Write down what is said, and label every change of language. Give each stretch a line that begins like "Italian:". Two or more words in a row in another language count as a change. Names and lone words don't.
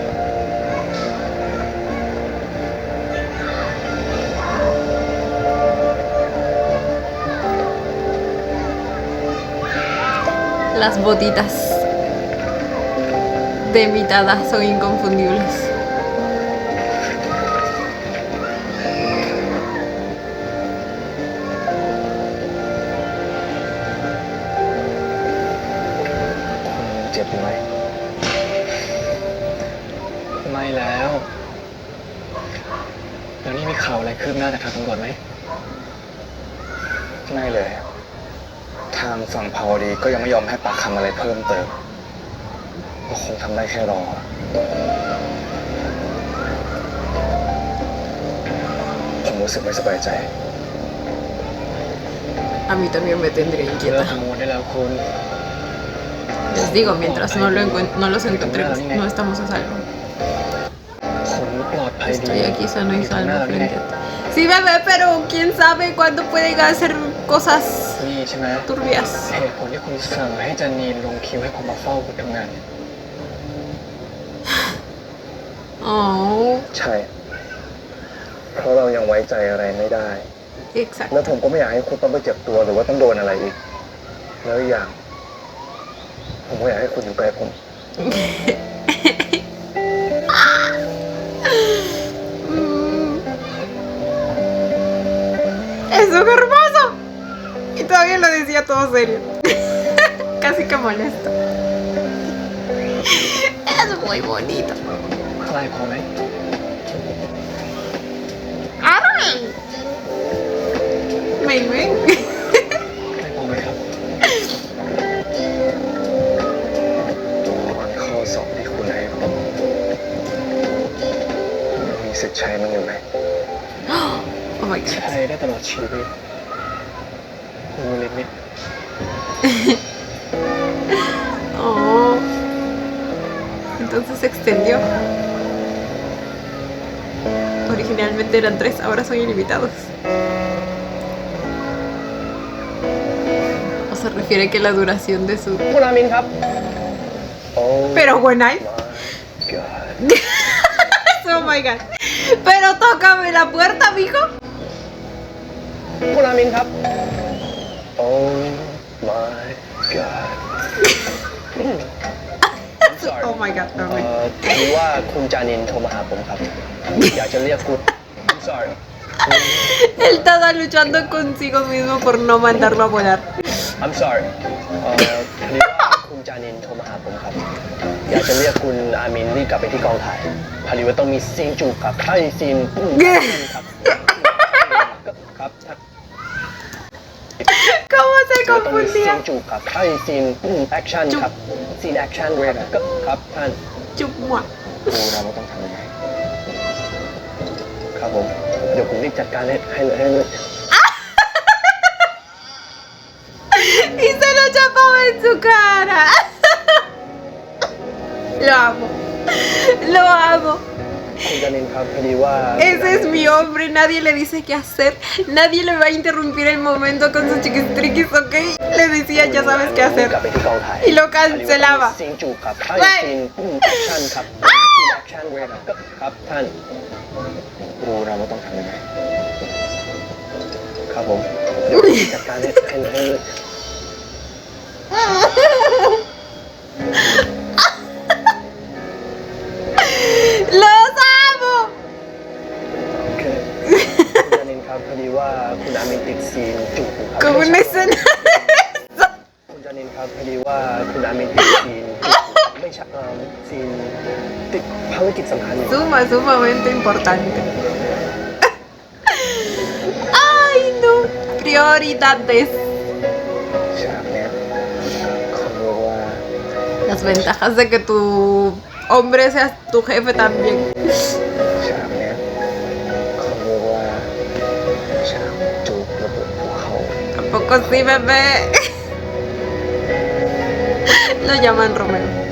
Spanish: Las botitas de mi Tada son inconfundibles.
Thai: เจ็บไหม ไม่แล้ว แล้วนี่มีข่าวอะไรคืบหน้าจากทางตำรวจไหม ไม่เลย ทางฝั่งภาวดีก็ยังไม่ยอมให้ปากคำอะไรเพิ่มเติม ก็คงทำได้แค่รอ ผมรู้สึกไม่สบายใจ
Spanish: A mí también me tendría
Thai: เลิก
Spanish: inquieta.
Thai: กังวลได้แล้วคุณ
Spanish: Les digo, mientras no los encontremos, no estamos a salvo.
Thai: ผมปลอดภัยดี
Spanish: Estoy aquí sano y
Thai: อยู่ข้างห
Spanish: salvo
Thai: น้านี่ไง
Spanish: frente a ti. Sí, bebé, pero quién sabe cuándo pueden hacer cosas
Thai: นี่ใช่ไหม
Spanish: turbias.
Thai: เหตุผลที่คุณสั่งให้จันนีลงคิวให้ผมมาเฝ้าคุณทำงานเนี่ย Oh, ใช่ เพราะเรายังไว้ใจอะไรไม่ได้
Spanish: exacto.
Thai: แล้วผมก็ไม่อยากให้คุณต้องไปเจ็บตัวหรือว่าต้องโดนอะไรอีก แล้วอีกอย่าง ผมก็อยากให้คุณอยู่ใกล้ผม
Spanish: Es un hermoso. Y todavía lo decía todo serio. Casi que molesto. Es muy bonito.
Thai: ใครพอไหม
Spanish: ¡Arre! men, men.
Thai: ได้พอไหมครับ ข้อสอบที่คุณให้ผมมีสิทธิ์ใช้มันอยู่ไหม
English: Oh my god.
Thai: ใช้ได้ตลอดชีวิต
English: no limit. Oh.
Spanish: Entonces se extendió. Originalmente eran 3, ahora son ilimitados. O se refiere que la duración de su...
Thai: คุณอามินครับ
Spanish: Pero buena.
English: Oh my god.
Spanish: Pero tócame la puerta, mijo.
Thai: คุณอามินครับ
English: Oh my god Oh my god. No, wait.
Thai: คือว่าคุณจานินโทรมาหาผมครับ อยากจะเรียกคุณ
English: I'm sorry
Spanish: Él estaba luchando consigo mismo por no mandarlo a volar.
English: I'm sorry
Thai: คือว่าคุณจานินโทรมาหาผมครับ อยากจะเรียกคุณอามินรีบกลับไปที่กองถ่ายพอดีว่าต้องมีซีนจูบครับให้ซีนปุ้งครับครับ
Spanish: ¿Cómo se
Thai: ต้องมีซีน
Spanish: confundía?
Thai: จูบครับให้ซีนปุ้งแอคชั่นครับซีนแอคชั่นครับท่าน
Spanish: Chupua.
Thai: รู้นะว่าต้องทำยังไง ครับผมเดี๋ยวผมรีบจัดการให้เลย
Spanish: Y se lo chapaba en su cara. Lo amo. Lo amo.
Thai: คุณจานินครับพอดีว่า
Spanish: Ese es mi hombre. Nadie le dice qué hacer. Nadie le va a interrumpir el momento con sus chiquistriquis, ¿ok? Le decía, ya sabes qué
Thai: กลั
Spanish: hacer.
Thai: บไปที่กองถ่าย
Spanish: Y lo cancelaba.
Thai: ซีนจูบครับให้ซีนปุ้งแอคชั่นครับซีนแอคชั่นครับท่าน รู้นะว่าต้องทำยังไง ครับผมเดี๋ยวผมจัดการให้เลย
Spanish: ¡Los amo!
Thai: คือคุณจานินครับพอดีว่าคุณอามินติดซีนจูบอยู่ครับ
Spanish: Como una escena.
Thai: คุณจานินครับพอดีว่าคุณอามินติดซีนจูบอยู่ไม่ใช่ซีนติดภารกิจสำคัญอยู่
Spanish: Sumamente importante. ¡Ay, no! Prioridades.
Thai: ฉากเนี้ยเขาเรียกว่า
Spanish: Las ventajas de que tu hombre sea tu jefe también.
Thai: ฉากเนี้ยเขาเรียกว่าฉากจูบระเบิดภูเขา
Spanish: Tampoco sí, bebé. Lo llaman Romeo.